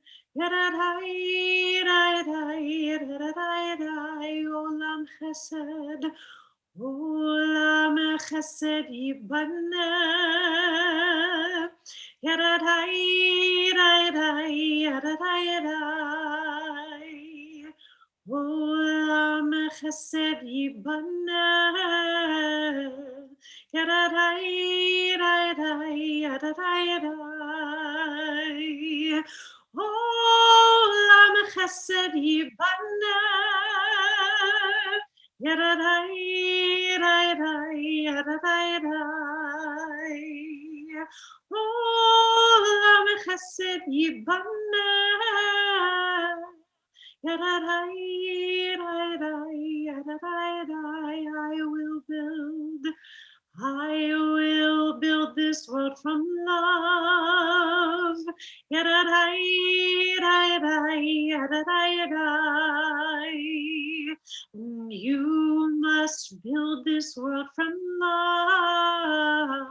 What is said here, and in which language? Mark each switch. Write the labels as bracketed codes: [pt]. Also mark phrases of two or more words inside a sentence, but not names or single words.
[he] Yadadai, yadadai, yadadai, עולם חסד, עולם חסד יבנה. Yadadai, yadadai, yadadai, yadadai, עולם חסד יבנה. Yadadai, yadadai, yadadai, yadadai, עולם חסד יבנה. Yadadai, yadadai, yadadai, yadadai, עולם חסד יבנה. Yadadai, yadadai, yadadai, yadadai, [en] I will build this world from love. Yadadai, yadadai, yadadai, yadadai. You must build this world from love.